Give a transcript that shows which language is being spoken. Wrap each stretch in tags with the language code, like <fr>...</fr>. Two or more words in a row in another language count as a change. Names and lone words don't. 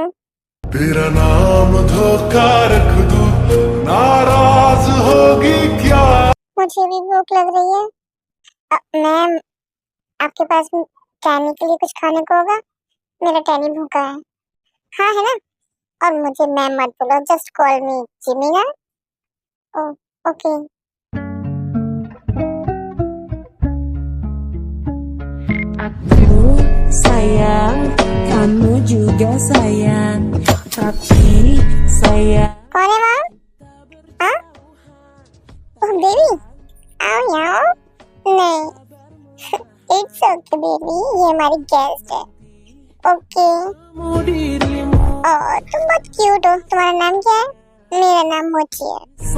<hi>तेरा नाम धोखा रख दूं, नाराज होगी क्या? मुझे भी भूख लग रही है। मैम, आपके पास टैनी के लिए कुछ खाने को होगा? मेरा टैनी भूखा है। हाँ, है ना? और मुझे मैम मत बोलो,</hi> <en>just call me</en> <hi>जिमी ना।</hi> <en>Oh, okay.</en> <id>Aku sayang, kamu juga sayang. Tapi sayang.</id> <hi>कौन है वहाँ? हाँ? ओह बेबी, आओ यहाँ। नहीं,</hi> <en>it's okay baby,</en> <hi>ये हमारी गेस्ट है।</hi> <en>Okay. Oh,</en> <hi>तुम बहुत क्यूट हो। तुम्हारा नाम क्या है? मेरा नाम मोची है।</hi>